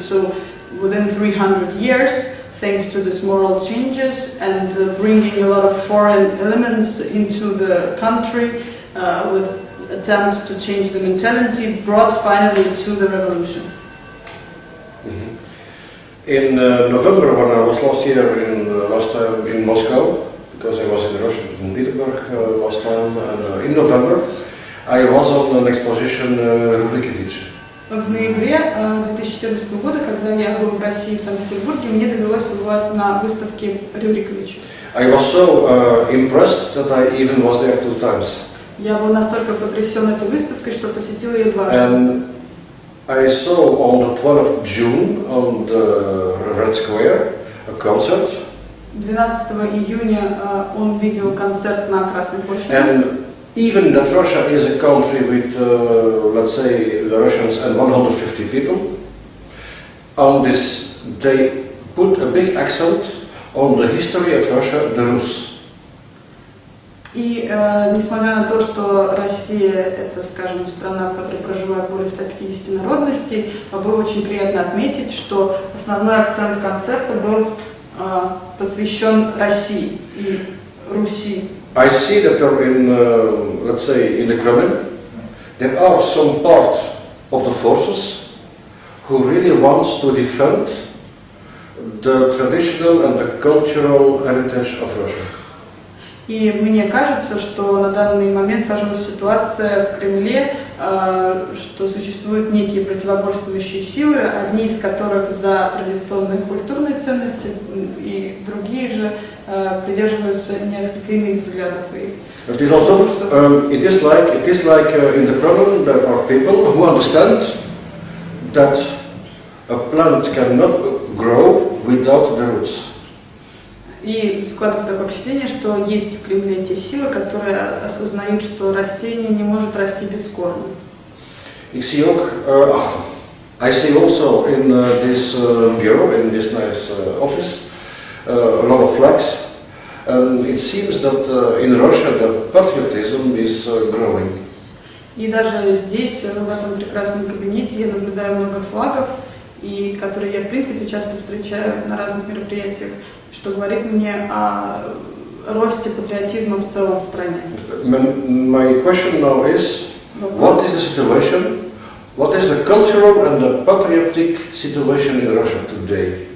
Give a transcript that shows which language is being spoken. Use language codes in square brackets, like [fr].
[en] So within 300 years, thanks to these moral changes and bringing a lot of foreign elements into the country with attempts to change the mentality, brought finally to the revolution. In November, when I was last year in Moscow, because I was in Russia, in Petersburg last time, and in November I was on an exposition Rurikevich. [ru] В ноябре 2014 года, когда я был в России, в Санкт-Петербурге, мне довелось побывать на выставке Рюриковича. [en] I was so impressed that I even was there 2 times. [ru] Я был настолько потрясен этой выставкой, что посетил ее дважды. [en] And I saw on the 12th of June on the Red Square a concert. [ru] 12 июня он видел концерт на Красной площади. [en] And even that Russia is a country with, let's say, the Russians and 150 people, on this they put a big accent on the history of Russia, the Rus. [ru] И несмотря на то, что Россия это, скажем, страна, в которой проживает более 150 народностей, было очень приятно отметить, что основной акцент концерта был посвящен России и Руси. [en] I see that let's say, in the Kremlin, there are some part of the forces who really wants to defend the traditional and the cultural heritage of Russia. [ru] И мне кажется, что на данный момент сложилась ситуация в Кремле, что существуют некие противоборствующие силы, одни из которых за традиционные культурные ценности, и другие же придерживаются несколько иных взглядов. [en] It is also, it is like in the Kremlin there are people who understand that a plant cannot grow without the roots. [ru] И складывается такое впечатление, что есть в Кремле те силы, которые осознают, что растение не может расти без корня. [en] I see also in this bureau, in this nice office, a lot of flags. It seems that in Russia the patriotism is growing. [ru] И даже здесь, в этом прекрасном кабинете, я наблюдаю много флагов, и которые я, в принципе, часто встречаю на разных мероприятиях, что говорит мне о росте патриотизма в целом в стране. [en] My question now is, what is the situation? What is the cultural and the patriotic situation in Russia today?